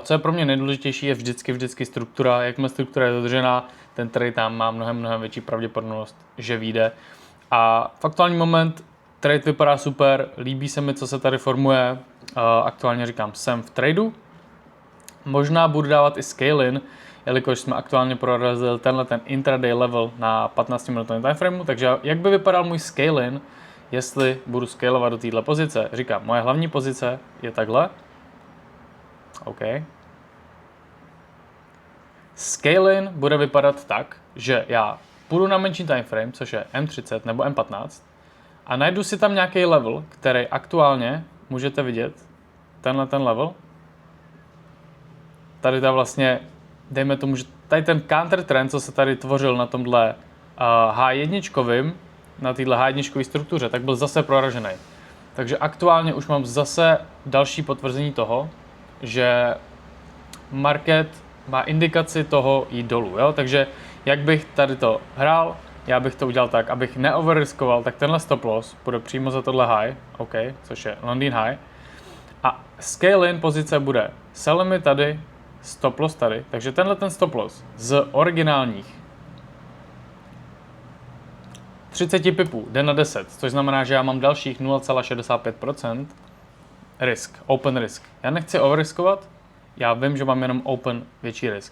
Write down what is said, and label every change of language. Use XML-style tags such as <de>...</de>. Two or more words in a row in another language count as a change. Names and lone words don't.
<cs>Co je pro mě nejdůležitější, je vždycky struktura, jakmile struktura je dodržená, ten trade tam má mnohem větší pravděpodobnost, že vyjde. A v aktuální moment trade vypadá super, líbí se mi, co se tady formuje, aktuálně říkám, jsem v tradu. Možná budu dávat i scale-in, jelikož jsme aktuálně prorazili tenhle ten</cs> <en>intraday level</en> <cs>na 15-minutovém timeframeu, takže jak by vypadal můj scale-in, jestli budu scalovat do této pozice. Říkám, moje hlavní pozice je takhle. OK. Scale-in bude vypadat tak, že já půjdu na menší timeframe, což je M30 nebo M15, a najdu si tam nějaký level, který aktuálně můžete vidět, tenhle ten level. Tady ta vlastně, dejme tomu, že tady ten</cs> <en>counter trend,</en> <cs>co se tady tvořil na tomhle H1, na téhle H1 struktuře, tak byl zase proražený. Takže aktuálně už mám zase další potvrzení toho, že market má indikaci toho jít dolů. Jo? Takže jak bych tady to hrál, já bych to udělal tak, abych neoverriskoval, tak tenhle</cs> <en>stop loss</en> <cs>bude přímo za tohle high, OK, což je</cs> <en>London high.</en> <cs>A scale-in pozice bude</cs> <en>sell limit</en> <cs>tady,</cs> <en>stop loss</en> <cs>tady, takže tenhle ten stop loss z originálních 30 pipů jde na 10, což znamená, že já mám dalších 0,65% risk,</cs> <en>open risk.</en> <cs>Já nechci overriskovat, já vím, že mám jenom open větší risk.</cs>